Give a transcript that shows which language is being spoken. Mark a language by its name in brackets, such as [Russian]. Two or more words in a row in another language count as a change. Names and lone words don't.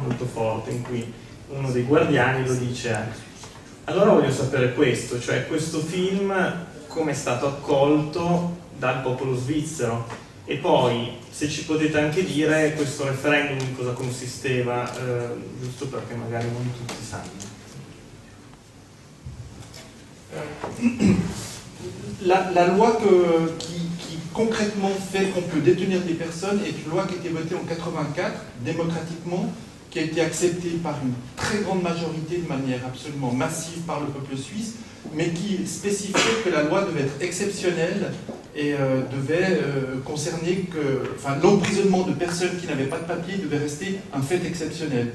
[Italian] Molto forte, in cui uno dei guardiani lo dice anche. Allora voglio sapere questo, cioè questo film come è stato accolto dal popolo svizzero, e poi se ci potete anche dire questo referendum in cosa consisteva, giusto perché magari non tutti sanno. [French] La loi qui concrètement fait qu'on peut détenir des personnes est une loi qui a été votée en 1984, démocratiquement, qui a été acceptée par une très grande majorité, de manière absolument massive par le peuple suisse, mais qui spécifiait que la loi devait être exceptionnelle et devait concerner que, l'emprisonnement de personnes qui n'avaient pas de papier devait rester un fait exceptionnel.